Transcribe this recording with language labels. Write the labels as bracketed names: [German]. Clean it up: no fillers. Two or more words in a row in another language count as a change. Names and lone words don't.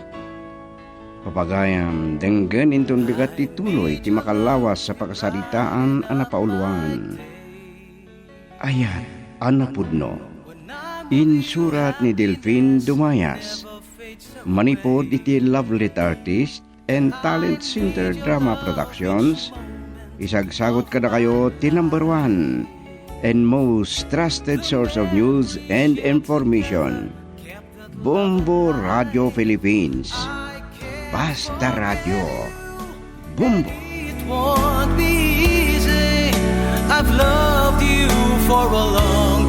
[Iloko] Papagayam denggen inton bigat tituloy ti makalawas sa pagkasaritaan ang napauluan. Ayan, anapudno. Insurat ni Delphine Dumayas. Manipod iti Lovelet Artist and Talent Center Drama Productions. Isagsagot ka na kayo ti [English] number 1 and most trusted source of news and information. [Iloko] Bombo Radio Philippines. Basta Radio. Bombo. [English] It won't be easy. I've loved you for a long